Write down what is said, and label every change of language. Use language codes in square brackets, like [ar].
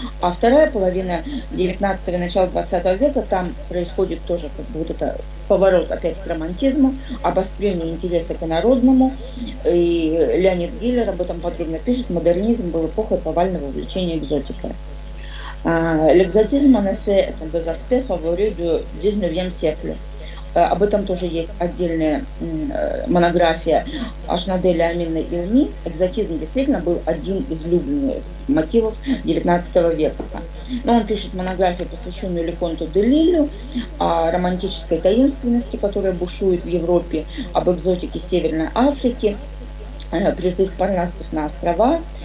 [ru] А вторая половина 19-го и начала 20 века, там происходит тоже как бы вот это поворот опять к романтизму, обострение интереса к народному. И Леонид Гиллер об этом подробно пишет. Модернизм был эпохой повального увлечения экзотикой. [fr] L'exotisme en effet est un des aspects favoris du 19e siècle. [ru] Об этом тоже есть отдельная монография Ашнаделя Амина Илми. Экзотизм действительно был один из любимых мотивов XIX века. Но он пишет монографию, посвященную Леконту де Лилю, о романтической таинственности, которая бушует в Европе, об экзотике Северной Африки, призыв парнасцев на острова.